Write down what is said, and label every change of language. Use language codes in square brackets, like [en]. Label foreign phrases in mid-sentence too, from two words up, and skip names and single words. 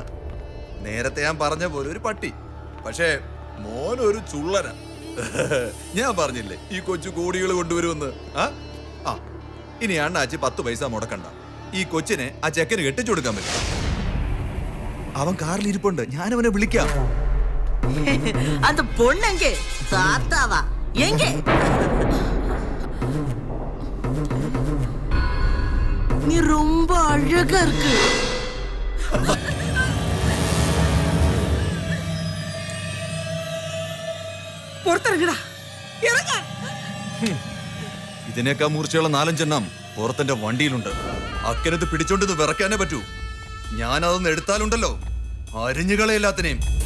[ml] നേരത്തെ ഞാൻ പറഞ്ഞ പോലെ ഒരു പട്ടി. പക്ഷേ മോനൊരു ചുള്ളന. ഞാൻ പറഞ്ഞില്ലേ ഈ കൊച്ചു കോടികൾ കൊണ്ടുവരുമെന്ന്. ആ ഇനി അണ്ണാച്ചി 10 പൈസ മുടക്കണ്ട. ഈ കൊച്ചിനെ ആ ചെക്കന് കെട്ടിച്ചു കൊടുക്കാൻ പറ്റും. അവൻ കാറിൽ ഇരിപ്പുണ്ട്, ഞാനവനെ വിളിക്കാം. [ta] அந்த பொண்ணங்க தாத்தாவா எங்க? நீ ரொம்ப அழகா இருக்கு. [ml] പുറത്തിറങ്ങടാ, ഇറങ്ങ. ഇതിനേക്കാ മൂർച്ചയുള്ള 4-5 എണ്ണം പുറത്തെന്റെ വണ്ടിയിലുണ്ട്. അക്കരത്ത് പിടിച്ചോണ്ട് വിറക്കാനേ പറ്റൂ. ഞാനതൊന്ന് എടുത്താലുണ്ടല്ലോ അരിഞ്ഞുകളയെല്ലാത്തിനെയും.